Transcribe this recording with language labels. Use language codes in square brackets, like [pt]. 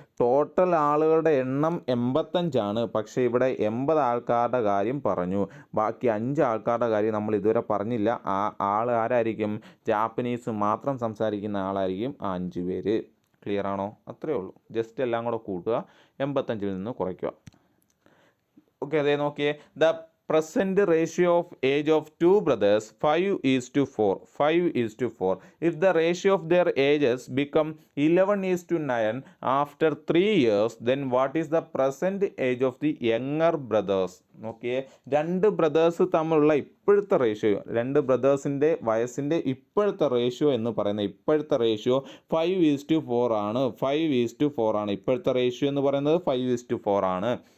[ml] Total ആളുകളുടെ എണ്ണം 85. പക്ഷേ ഇവിടെ 80 ആൾക്കാരുടെ കാര്യം പറഞ്ഞു. ബാക്കി 5 ആൾക്കാരുടെ കാര്യം നമ്മൾ ഇതുവരെ പറഞ്ഞില്ല. ആ ആൾ ആരായിരിക്കും? ജാപ്പനീസ് മാത്രം സംസാരിക്കുന്ന ആളായിരിക്കും ആ 5 പേര്. ക്ലിയർ ആണോ? അത്രയേ ഉള്ളൂ. ജസ്റ്റ് എല്ലാം കൂടെ കൂട്ടുക, 85ൽ നിന്ന് കുറയ്ക്കുക. ഓക്കെ, അതേ നോക്കിയേ. [en] The present ratio of age of 2 brothers 5:4. If the ratio of their ages become 11:9 after 3 years, then what is the present age of the younger brothers? [ml] നോക്കിയേ, 2 ബ്രദേഴ്സ് തമ്മിലുള്ള ഇപ്പോഴത്തെ റേഷ്യോ, 2 ബ്രദേഴ്സിൻ്റെ വയസ്സിൻ്റെ ഇപ്പോഴത്തെ റേഷ്യോ എന്ന് പറയുന്നത്, ഇപ്പോഴത്തെ റേഷ്യോ 5:4 ആണ്. 5:4 ആണ് ഇപ്പോഴത്തെ റേഷ്യോ എന്ന് പറയുന്നത്. 5:4 ആണ്.